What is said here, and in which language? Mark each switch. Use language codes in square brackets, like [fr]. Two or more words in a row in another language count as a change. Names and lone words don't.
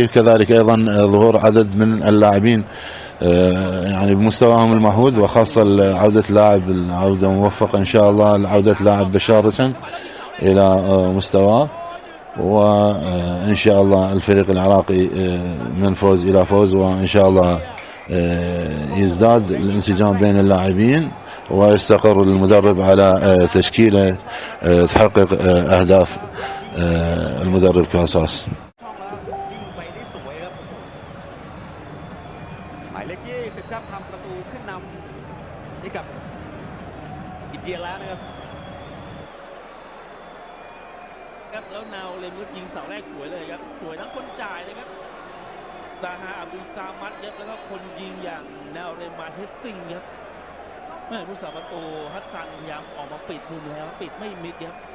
[ar] كذلك ايضا ظهور عدد من اللاعبين يعني بمستواهم المعهود، وخاصة عودة لاعب عودة موفقة ان شاء الله، عودة لاعب بشار رسن الى مستواه، وان شاء الله الفريق العراقي من فوز الى فوز، وان شاء الله يزداد الانسجام بين اللاعبين، ويستقر المدرب على تشكيلة تحقق اهداف المدرب كاساس. [th] หมายเลข20ครับทำประตูขึ้นนำให้กับอินเดียแล้วนะครับแล้วนาวเลมก็ยิงเสาแรกสวยเลยครับสวยทั้งคนจ่ายเลยครับซาฮาอับดุลซามัดครับแล้วก็คนยิงอย่างนาวเลมานเฮสซิงครับผู้สาประตูฮัสซันพยายามออกมาปิดมุมแล้วปิดไม่มิดครับ